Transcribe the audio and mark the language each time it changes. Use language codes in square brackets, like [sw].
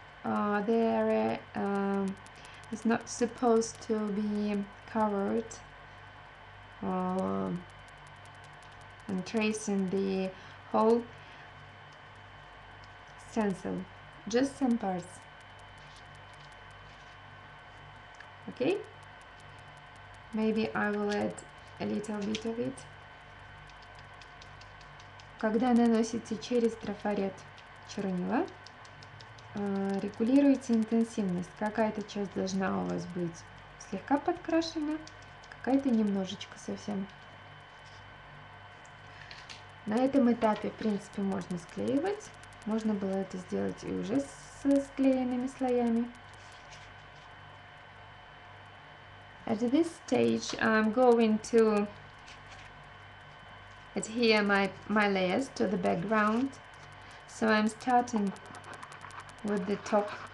[en] The area is not supposed to be covered and tracing the whole stencil, just some parts. Okay, maybe I will add a little bit of it. [ru] Когда наносите через трафарет чернила, регулируйте интенсивность. Какая-то часть должна у вас быть слегка подкрашена, какая-то немножечко совсем. На этом этапе, в принципе, можно склеивать. Можно было это сделать и уже с склеенными слоями. [en] At this stage, I'm going to adhere my layers to the background. So I'm starting with the top.